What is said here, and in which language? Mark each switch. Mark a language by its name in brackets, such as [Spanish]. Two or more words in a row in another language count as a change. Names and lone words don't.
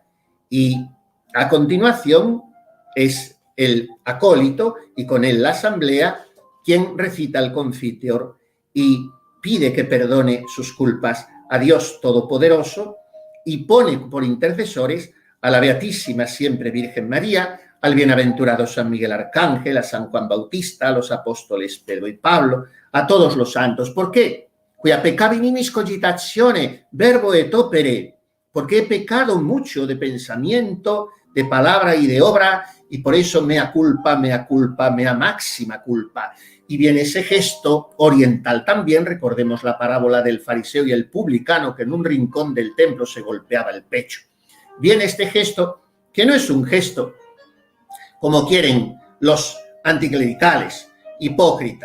[Spanish] Y a continuación es el acólito y con él la asamblea quien recita el Confiteor y pide que perdone sus culpas a Dios Todopoderoso y pone por intercesores a la Beatísima Siempre Virgen María, al bienaventurado San Miguel Arcángel, a San Juan Bautista, a los apóstoles Pedro y Pablo, a todos los santos. ¿Por qué? [Latin] Quia peccavi nimis cogitazione, verbo et opere, [Spanish] porque he pecado mucho de pensamiento, de palabra y de obra, y por eso [Latin] mea culpa, mea máxima culpa. [Spanish] Y viene ese gesto oriental también, recordemos la parábola del fariseo y el publicano que en un rincón del templo se golpeaba el pecho. Viene este gesto, que no es un gesto como quieren los anticlericales, hipócrita.